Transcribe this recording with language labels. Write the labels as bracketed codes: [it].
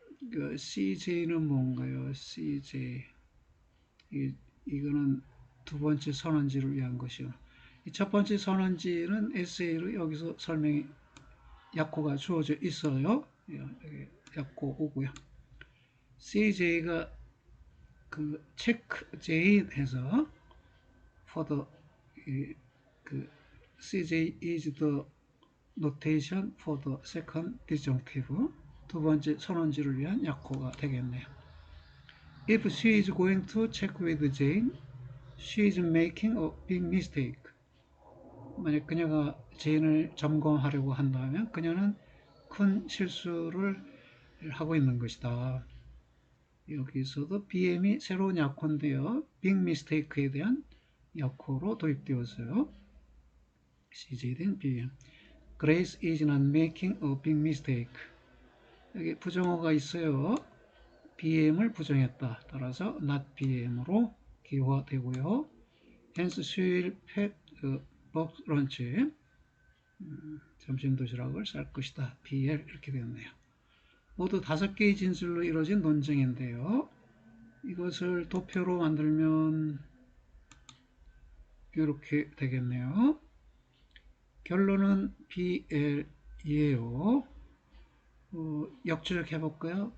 [ko] 그 CJ는 뭔가요? CJ 이거는 두 번째 선언지를 위한 것이요. 이 첫 번째 선언지는 SA로 여기서 설명이 약호가 주어져 있어요. 여기 약호 오고요. CJ가 그 체크 J해서 [en] for the 그 CJ is the notation for the second disjunctive [ko] 두 번째 선언지를 위한 약호가 되겠네요. [en] If she is going to check with Jane, she is making a big mistake. [ko] 만약 그녀가 제인을 점검하려고 한다면 그녀는 큰 실수를 하고 있는 것이다. 여기서도 BM이 새로운 약호인데요. big mistake에 대한 약호로 도입되었어요. CJ 된 BM. [en] Grace is not making a big mistake. [ko] 여기 부정어가 있어요. BM을 부정했다. 따라서 not BM으로 기호화되고요. [en] Hence she will pack a box lunch. [ko] 점심 도시락을 쌀 것이다. BL 이렇게 되었네요. 모두 5개의 진술로 이루어진 논쟁인데요. 이것을 도표로 만들면 이렇게 되겠네요. 결론은 BL이에요. 역추적 해볼까요?